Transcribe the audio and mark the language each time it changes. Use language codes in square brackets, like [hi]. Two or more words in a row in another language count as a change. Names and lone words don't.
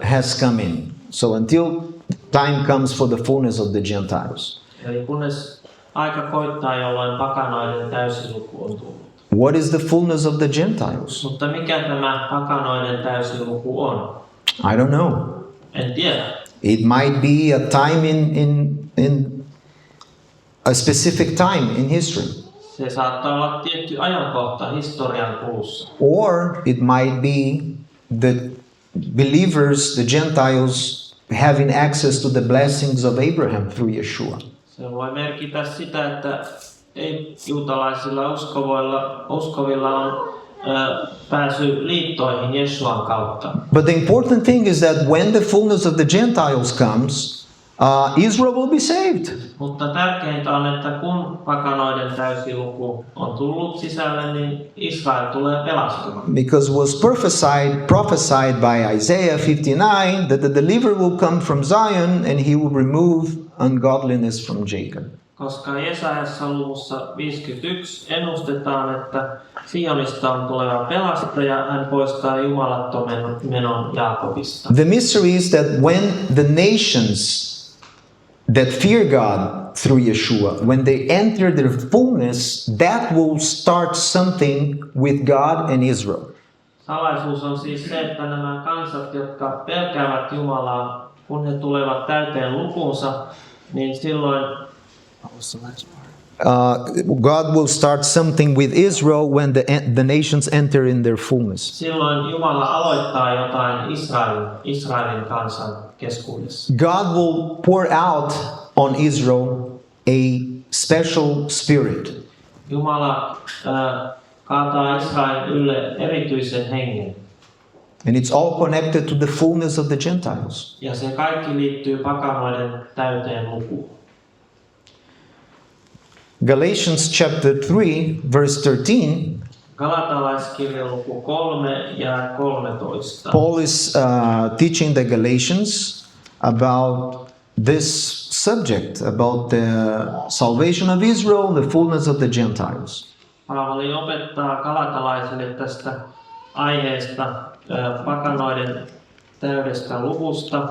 [en] has come in. So until time comes for the fullness of the Gentiles. [fi] Eli kunnes aika koittaa, jolloin pakanoiden täysiluku on tullut. [en] What is the fullness of the Gentiles? [fi] Mutta mikä tämä pakanoiden täysiluku on? [en] I don't know. [fi] En tiedä. [en] It might be a time in a specific time in history. [fi] Se saattaa olla tietty ajankohta historian kulussa. [en] Or it might be the believers, the Gentiles, having access to the blessings of Abraham through Yeshua. [fi] Se voi merkitä sitä, että ei-juutalaisilla uskovilla on pääsy liittoihin Jeshuan kautta. [en] But the important thing is that when the fullness of the Gentiles comes, Israel will be saved. [fi] Mutta tärkeintä on, että kun pakanoiden täysiluku on tullut sisälle, niin Israel tulee pelastumaan. [en] Because it was prophesied by Isaiah 59 that the deliverer will come from Zion and he will remove ungodliness from Jacob. [fi] Koska Jesajassa luvussa 51 ennustetaan, että Sionista on tuleva pelastaja, hän poistaa jumalattomen menon Jaakobista. [en] The mystery is that when the nations that fear God through Yeshua, when they enter their fullness, that will start something with God and Israel. [fi] Salaisuus on siis se, että nämä kansat, jotka pelkäävät Jumalaa, kun he tulevat täyteen lukuunsa, niin silloin [en] God will start something with Israel when the nations enter in their fullness. [fi] silloin Jumala aloittaa jotain Israelin kansan keskuudessa. [en] God will pour out on Israel a special spirit. [fi] Jumala kaataa Israelin ylle erityisen hengen. [en] And it's all connected to the fullness of the Gentiles. [fi] Ja se kaikki liittyy pakanoiden täyteen lukuun. [en] Galatians chapter 3, verse 13, [fi] Galatalaiskirja luku 3 ja 13. [en] Paul is teaching the Galatians about this subject, about the salvation of Israel, the fullness of the Gentiles. [fi] Paavali opettaa galatalaisille tästä aiheesta pakanoiden täydestä luvusta.